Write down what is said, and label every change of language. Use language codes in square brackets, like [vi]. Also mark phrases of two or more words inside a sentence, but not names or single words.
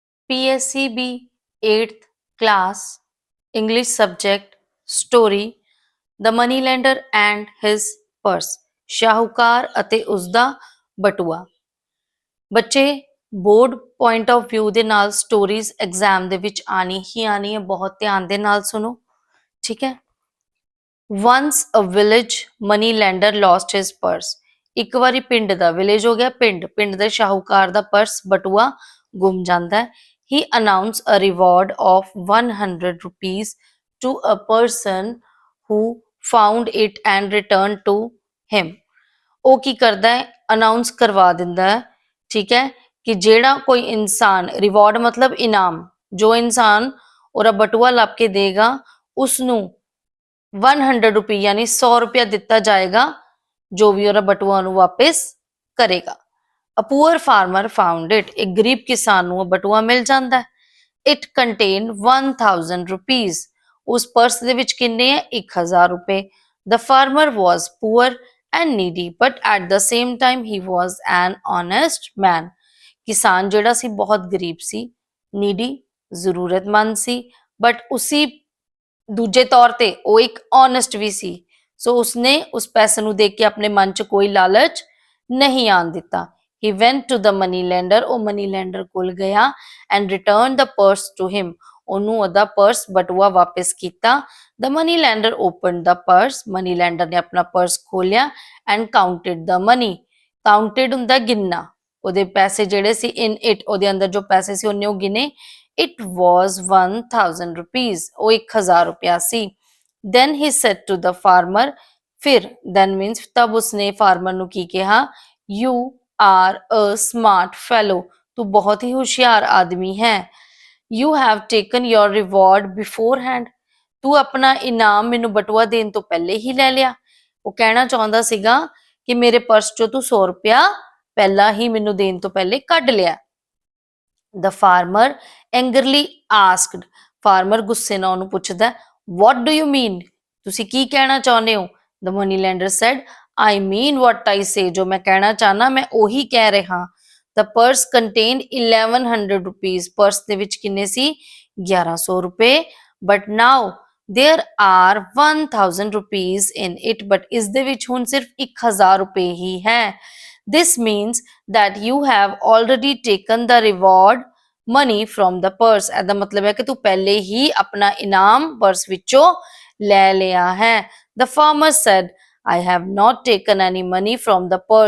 [en] PSCB 8th class English subject story The Moneylender and His Purse [pa] ਸ਼ਾਹੂਕਾਰ ਅਤੇ ਉਸਦਾ ਬਟੂਆ। ਬੱਚੇ [en] board point of view [pa] ਦੇ ਨਾਲ [en] stories exam [pa] ਦੇ ਵਿੱਚ ਆਣੀ ਹੀ ਆਣੀ ਹੈ, ਬਹੁਤ ਧਿਆਨ ਦੇ ਨਾਲ ਸੁਣੋ, ਠੀਕ ਹੈ। [en] Once a village money lender lost his purse। [pa] ਇੱਕ ਵਾਰੀ ਪਿੰਡ ਦਾ, ਵਿਲੇਜ ਹੋ ਗਿਆ ਪਿੰਡ ਦੇ ਸ਼ਾਹੂਕਾਰ ਦਾ ਪਰਸ ਬਟੂਆ ਗੁੰਮ ਜਾਂਦਾ ਹੈ। [en] He announced a reward of 100 rupees to a person who found it and returned to him। [pa] ਉਹ ਕੀ ਕਰਦਾ ਹੈ, ਅਨਾਉਂਸ ਕਰਵਾ ਦਿੰਦਾ ਹੈ, ਠੀਕ ਹੈ, ਕਿ ਜਿਹੜਾ ਕੋਈ ਇਨਸਾਨ, ਰਿਵਾਰਡ ਮਤਲਬ ਇਨਾਮ, ਜੋ ਇਨਸਾਨ ਉਹਦਾ ਬਟੂਆ ਲੱਭ ਕੇ ਦੇਗਾ ਉਸਨੂੰ 100 ਰੁਪਏ ਯਾਨੀ 100 ਰੁਪਇਆ ਦਿੱਤਾ ਜਾਏਗਾ, ਜੋ ਵੀ ਉਹਦਾ ਬਟੂਆ ਉਹਨੂੰ ਵਾਪਿਸ ਕਰੇਗਾ। [en] A poor farmer found it। [pa] ਇੱਕ ਗਰੀਬ ਕਿਸਾਨ ਨੂੰ ਉਹ ਬਟੂਆ ਮਿਲ ਜਾਂਦਾ ਹੈ। [en] It contained 1000 rupees। [pa] ਉਸ ਪਰਸ ਦੇ ਵਿੱਚ ਕਿੰਨੇ ਹੈ, 1000 ਰੁਪਏ। [en] The farmer was poor and needy, but at the same time he was an honest man। [pa] ਕਿਸਾਨ ਜਿਹੜਾ ਸੀ ਬਹੁਤ ਗਰੀਬ ਸੀ, ਨੀਡੀ ਜ਼ਰੂਰਤਮੰਦ ਸੀ, ਬਟ ਉਸੀ ਦੂਜੇ ਤੌਰ ਤੇ ਉਹ ਇੱਕ ਓਨੈਸਟ ਵੀ ਸੀ। ਸੋ ਉਸਨੇ ਉਸ ਪੈਸੇ ਨੂੰ ਦੇਖ ਕੇ ਆਪਣੇ ਮਨ 'ਚ ਕੋਈ ਲਾਲਚ ਨਹੀਂ ਆਣ ਦਿੱਤਾ। [en] He went to the money lender। [pa] ਉਹ [en] money lender [pa] ਕੋਲ ਗਿਆ [en] and returned the purse to him। [pa] ਉਹਨੂੰ ਉਹਦਾ ਪਰਸ ਬਟੂਆ ਵਾਪਿਸ ਕੀਤਾ। [en] The money lender opened the purse। money lender [pa] ਨੇ ਆਪਣਾ ਪਰਸ ਖੋਲਿਆ [en] and counted the money। [pa] counted ਹੁੰਦਾ ਗਿਣਨਾ, ਉਹਦੇ ਪੈਸੇ ਜਿਹੜੇ ਸੀ [en] in it, [pa] ਉਹਦੇ ਅੰਦਰ ਜੋ ਪੈਸੇ ਸੀ ਉਹਨੇ ਉਹ ਗਿਣੇ। [en] It was 1000 rupees। [pa] ਉਹ 1000 ਰੁਪਇਆ ਸੀ। [en] Then he said to the farmer। [pa] ਫਿਰ [en] then means [pa] ਤਬ ਉਸਨੇ ਫਾਰਮਰ ਨੂੰ ਕੀ ਕਿਹਾ, [en] You are a smart fellow। [pa] ਤੂੰ ਬਹੁਤ ਹੀ ਹੁਸ਼ਿਆਰ ਆਦਮੀ ਹੈ। [en] You have taken your reward beforehand। [pa] ਤੂੰ ਆਪਣਾ ਇਨਾਮ ਮੈਨੂੰ ਬਟੂਆ ਦੇਣ ਤੋਂ ਪਹਿਲੇ ਹੀ ਲੈ ਲਿਆ। ਉਹ ਕਹਿਣਾ ਚਾਹੁੰਦਾ ਸੀਗਾ ਕਿ ਮੇਰੇ ਪਰਸ ਚੋਂ ਤੂੰ 100 ਰੁਪਇਆ ਪਹਿਲਾਂ ਹੀ ਮੈਨੂੰ ਦੇਣ ਤੋਂ ਪਹਿਲੇ ਕੱਢ ਲਿਆ। [en] The farmer angrily asked। [pa] ਫਾਰਮਰ ਗੁੱਸੇ ਨਾਲ ਉਹਨੂੰ ਪੁੱਛਦਾ, [en] What do you mean? [pa] ਤੁਸੀਂ ਕੀ ਕਹਿਣਾ ਚਾਹੁੰਦੇ ਹੋ? [en] The money lender said, I mean what I say। [pa] ਜੋ ਮੈਂ ਕਹਿਣਾ ਚਾਹਨਾ ਮੈਂ ਉਹੀ ਕਹਿ ਰਿਹਾ। [en] The purse contained 1100 rupees। [pa] ਪਰਸ ਦੇ ਵਿੱਚ ਕਿੰਨੇ ਸੀ, 1100 ਰੁਪਏ। [en] But now there are 1000 rupees in it। [pa] but ਇਸ ਦੇ ਵਿੱਚ ਹੁਣ ਸਿਰਫ 1000 ਰੁਪਏ ਹੀ ਹੈ। [en] This means that you have already taken the reward money from the purse। [pa] ਇਹਦਾ ਮਤਲਬ ਹੈ ਕਿ ਤੂੰ ਪਹਿਲੇ ਹੀ ਆਪਣਾ ਇਨਾਮ ਪਰਸ ਵਿੱਚੋਂ ਲੈ ਲਿਆ ਹੈ। [en] The farmer said, I have not taken any money from the purse।